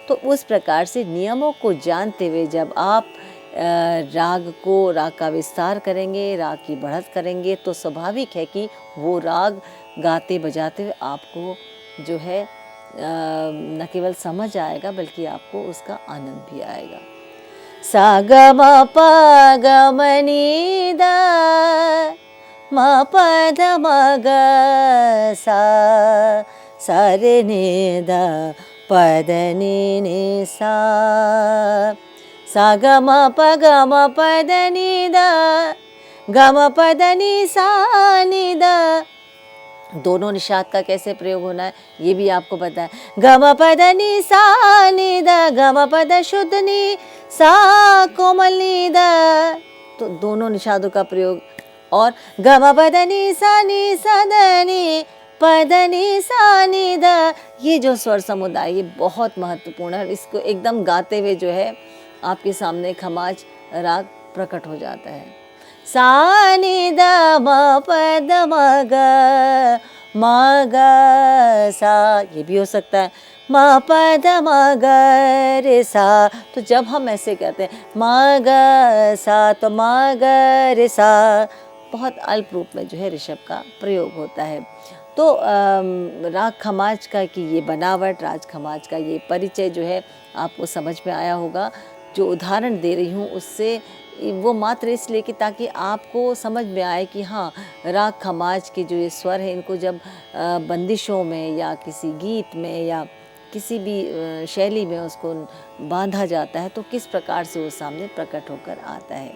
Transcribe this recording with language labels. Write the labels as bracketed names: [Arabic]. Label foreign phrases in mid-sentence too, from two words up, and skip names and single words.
[Hindi] तो उस प्रकार से नियमों को जानते हुए जब आप राग का विस्तार करेंगे, राग की बढ़त करेंगे, तो स्वाभाविक है कि वो राग गाते बजाते हुए आपको जो है न केवल समझ आएगा बल्कि आपको उसका आनंद भी आएगा। सा ग म प ग म नि द म प ध म ग सा रे नि द प द नि सा ग म प द नि द ग म प द नि सा नि द। दोनों निषाद का कैसे प्रयोग होना है ये भी आपको पता है। ग म प द नि सा नि द ग म प द शुद्ध नि सा कोमल नि द। तो दोनों निषादों का प्रयोग। और ग म प द नि सा द नि प द नि सा नि द, ये जो स्वर समुदाय ये बहुत महत्वपूर्ण है। इसको एकदम गाते हुए जो है आपके सामने खमाज राग प्रकट हो जाता है। सा नि द म प द म ग सा, ये भी हो सकता है म प द म ग रे सा। तो जब हम ऐसे कहते हैं म ग सा तो म ग रे सा, बहुत अल्प रूप में जो है ऋषभ का प्रयोग होता है। तो राग खमाज का कि ये बनावट, राग खमाज का ये परिचय जो है आपको समझ में आया होगा। जो उदाहरण दे रही हूँ उससे वो मात्र इसलिए कि ताकि आपको समझ में आए कि हाँ, राग खमाज के जो ये स्वर हैं इनको जब बंदिशों में या किसी गीत में या किसी भी शैली में उसको बांधा जाता है तो किस प्रकार से वो सामने प्रकट होकर आता है।